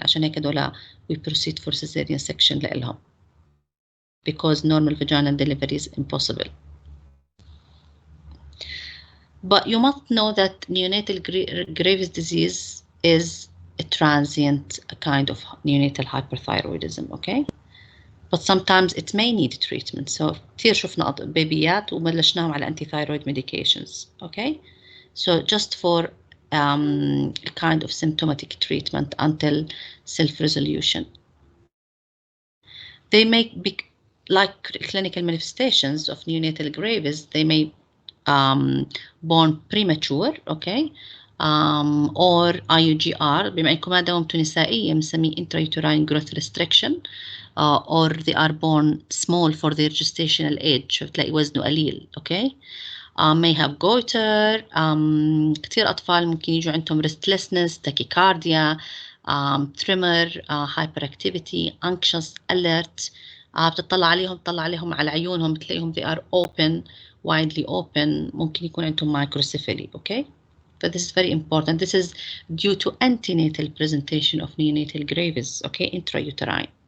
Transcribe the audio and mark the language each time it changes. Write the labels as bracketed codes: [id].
[ar] عشان هيك هدول [en] we proceed for cesarean section [ar] لإلهم [en] because normal vaginal delivery is impossible. But you must know that neonatal Graves disease is a transient kind of neonatal hyperthyroidism, okay? But sometimes it may need treatment. [ar] So كتير شفنا بيبيات وبلشناهم على [en] antithyroid medications, okay? So just for a kind of symptomatic treatment until self-resolution. They may be like clinical manifestations of neonatal Graves. They may born premature, okay, or IUGR [ar] بما انكم هذا دوامته نسائية بنسميه [en] intrauterine growth restriction, or they are born small for their gestational age, [ar] بتلاقي وزنه قليل, [en] okay. May have goiter. [ar] كتير أطفال ممكن يجوا عندهم [en] restlessness, tachycardia, tremor, hyperactivity, anxious, alert, [ar] بتطلع عليهم، تطلع عليهم على عيونهم، بتلاقيهم [en] they are open, widely open. [ar] ممكن يكون عندهم microcephaly. [en] Okay, so this is very important. This is due to antenatal presentation of neonatal gravis. Okay, intrauterine.